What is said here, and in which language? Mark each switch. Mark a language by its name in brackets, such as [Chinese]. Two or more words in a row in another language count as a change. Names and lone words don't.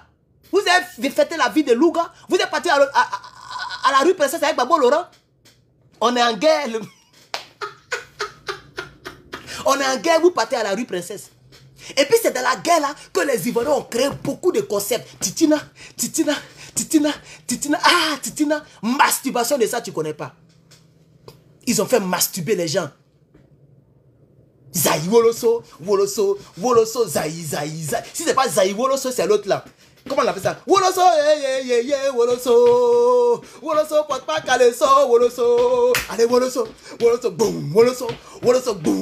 [French] Vous avez fêté la vie de Louga. Vous êtes parti à la rue Princesse avec Babo Laurent. On est en guerre. On est en guerre, vous partez à la rue Princesse. Et puis c'est dans la guerre là que les Ivoiriens ont créé beaucoup de concepts. Titina, titina, titina, titina. Ah, titina. Masturbation de ça, tu ne connais pas. Ils ont fait masturber les gens. Zaï Woloso, Woloso, Woloso, Zaï, Zaï, Zaï. Si ce n'est pas Zaï Woloso, c'est l'autre là. Comment on appelle ça? Woloso, Woloso. Woloso, porte pas caleçon, Woloso. Allez, Woloso, Woloso, boum, Woloso, Woloso, boum.